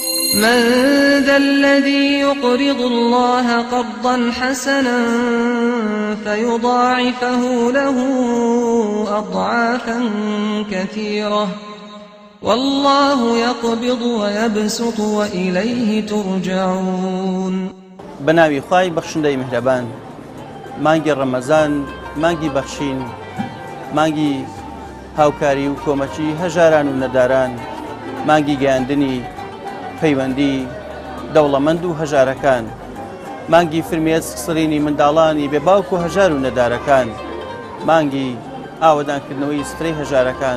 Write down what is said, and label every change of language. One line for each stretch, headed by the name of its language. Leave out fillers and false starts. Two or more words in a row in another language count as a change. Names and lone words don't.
Arabic: من ذا الذي يقرض الله قرضا حسنا فيضاعفه له أضعافا كثيرة والله يقبض ويبسط وإليه ترجعون.
Central Kurdish: بناوی خوای بەخشندەی میهرەبان، مانگی ڕەمەزان مانگی بەخشین، مانگی هاوکاری و کۆمەچی هەژاران و نەداران، مانگی گەیاندنی پەیوەندی دەوڵەمەند و هەژارەکان، مانگی فرمێسک سڕینی منداڵانی بێباوک و هەژار و نەدارەکان، مانگی ئاوەدانکردنەوەی سفرەی هەژارەکان.